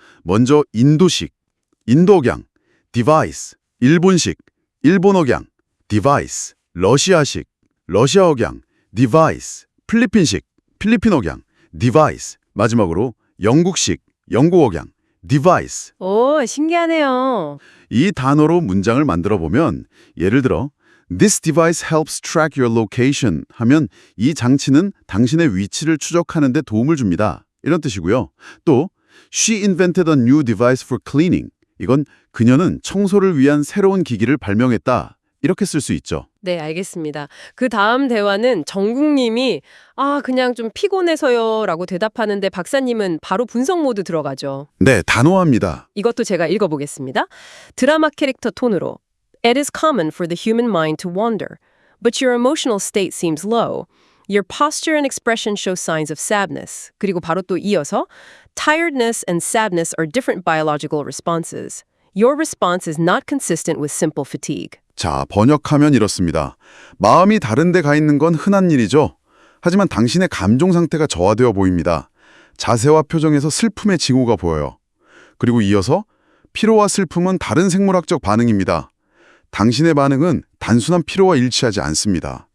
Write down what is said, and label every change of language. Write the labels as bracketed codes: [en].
[ko] 먼저 인도식, 인도 억양, device, 일본식, 일본 억양, device, 러시아식, 러시아 억양, device, 필리핀식, 필리핀 억양, device, 마지막으로 영국식, 영국 억양, device. 오, 신기하네요. 이 단어로 문장을 만들어 보면 예를 들어 [en] This device helps track your location [ko] 하면 이 장치는 당신의 위치를 추적하는 데 도움을 줍니다. 이런 뜻이고요. 또 [en] She invented a new device for cleaning. [ko] 이건 그녀는 청소를 위한 새로운 기기를 발명했다. 이렇게 쓸 수 있죠. 네, 알겠습니다. 그 다음 대화는 정국님이 그냥 좀 피곤해서요 라고 대답하는데 박사님은 바로 분석 모드 들어가죠. 네, 단호합니다. 이것도 제가 읽어보겠습니다. 드라마 캐릭터 톤으로 [en] It is common for the human mind to wander, but your emotional state seems low. Your posture and expression show signs of sadness. [ko] 그리고 바로 또 이어서 [en] Tiredness and sadness are different biological responses. Your response is not consistent with simple fatigue. [ko] 자, 번역하면 이렇습니다. 마음이 다른 데 가 있는 건 흔한 일이죠. 하지만 당신의 감정 상태가 저하되어 보입니다. 자세와 표정에서 슬픔의 징후가 보여요. 그리고 이어서 피로와 슬픔은 다른 생물학적 반응입니다. 당신의 반응은 단순한 피로와 일치하지 않습니다.